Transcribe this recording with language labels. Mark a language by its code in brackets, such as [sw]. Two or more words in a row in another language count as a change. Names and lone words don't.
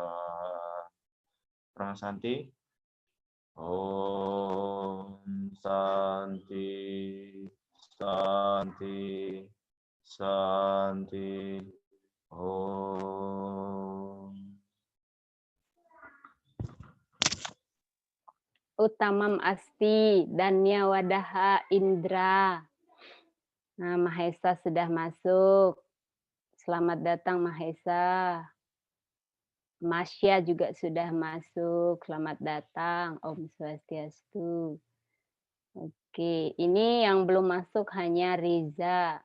[sa] Prana Santi. Om Santi, Santi, Santi. Om. Uttamam asti Danya Wadaha Indra. [id] Nah, Mahesa sudah masuk. Selamat datang Mahesa. Masya juga sudah masuk. Selamat datang. [sa] Om Swastiastu. [id] Oke, ini yang belum masuk hanya Riza.